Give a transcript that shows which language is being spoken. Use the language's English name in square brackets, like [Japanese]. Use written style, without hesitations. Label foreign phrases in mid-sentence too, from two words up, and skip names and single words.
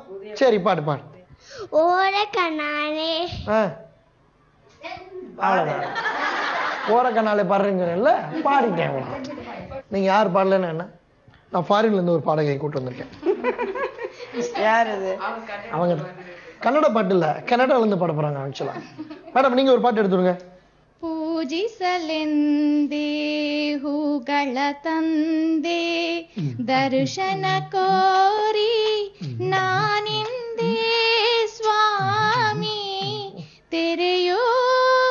[Tamil] சரி, பாட்டு பாடு. ஓரக்கண்ணாலே பாடுறீங்கல்ல, பாடிட்டேன். நீங்க யார் பாடலன்னு என்ன? நான் ஃபாரின்ல இருந்து ஒரு பாடகை கூட்டு வந்திருக்கேன். யார் அது? அவங்க கன்னட பாட்டு இல்ல, கன்னடால இருந்து பாட போறாங்க. [English] actually madam, [Tamil] நீங்க ஒரு பாட்டு எடுத்துருங்க. [Kannada] ಪೂಜಿಸಲೆಂದೇ ಹೂಗಳ ತಂದೆ ದರ್ಶನ ಕೋರಿ ನಾನಿಂದೇ ಸ್ವಾಮಿ ತೆರೆಯೋ